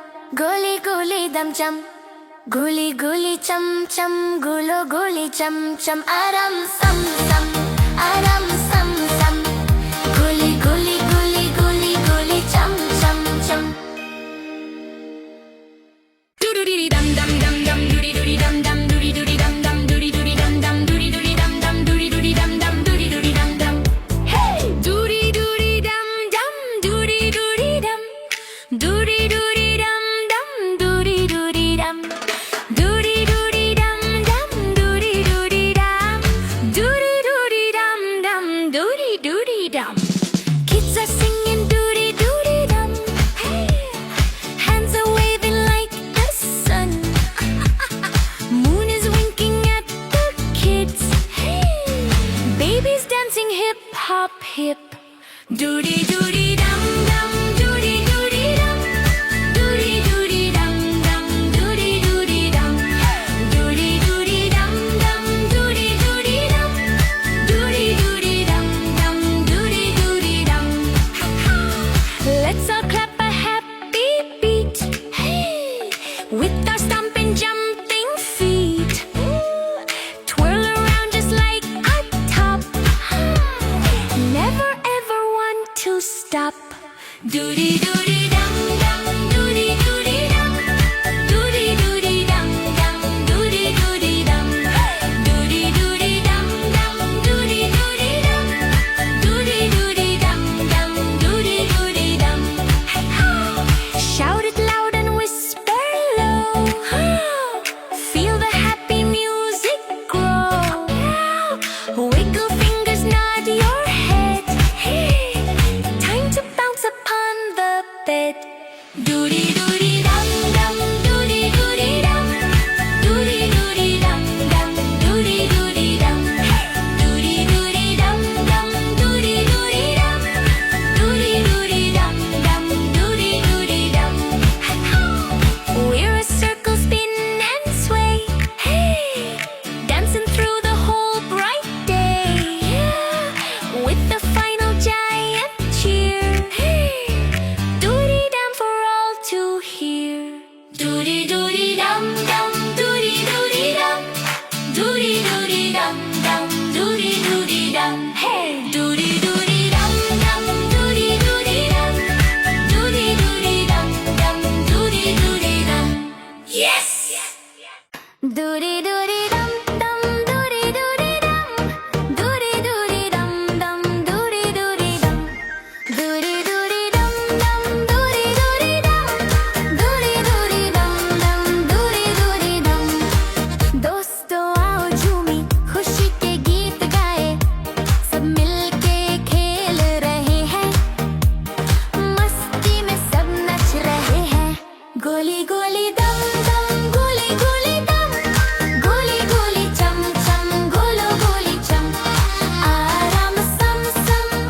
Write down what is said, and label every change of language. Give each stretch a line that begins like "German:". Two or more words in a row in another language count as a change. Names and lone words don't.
English: गोली गोली दम चम गोली गोली चम चम गोलो गोली चम चम आराम सम सम आराम सम सम गोली गोली गोली गोली गोली चम चम चम Doody dum dum dum dum doody doody dum dum doody doody dum dum doody doody dum dum doody doody dum dum doody doody dum dum doody doody dum dum hey doody doody dum dum doody doody dum doody doody dum dum doody doody dum doody doody dum dum doody doody dum doody doody dum dum doody doody dum kids are singing doody doody dum hey hands are waving like the sun moon is winking at the kids hey babies dancing hip hop hip doody doody dum dum doody doody dum doody doody dum dum doody doody dum doody doody dum dum doody doody dum doody doody dum dum doody doody dum let's all clap a happy beat hey with our stomping jumping feet twirl around just like a top never ever want to stop doody doody dum dum doody doody dum doody doody dum dum doody doody dum doody doody dum dum doody doody dum doody doody dum dum doody doody dum shout it loud and whisper low feel the happy music grow wiggle fingers nod your head hey time to bounce upon the bed doody doody dum dum doody doody dum doody doody dum dum doody doody dum doody doody dum dum doody doody dum doody doody dum dum doody doody dum we're a circle spin and sway hey dancing through the whole bright day yeah with the final giant cheer hey doody dum for all to hear doody doody dum dum doody doody dum doody doody dum dum doody doody dum hey doody doody dum dum doody doody dum doody doody dum dum doody doody dum yes doody doody dum dum doody doody dum doody doody dum dum doody doody dum doody doody dum dum doody doody dum doody doody dum dum doody doody dum
Hindi: दोस्तों आओ झूमी खुशी के गीत गाए सब मिलके खेल रहे हैं मस्ती में सब नच रहे हैं गोली गोली दम दम गोली गोली दम गोली गोली चम चम गोलो गोली चम आराम सम सम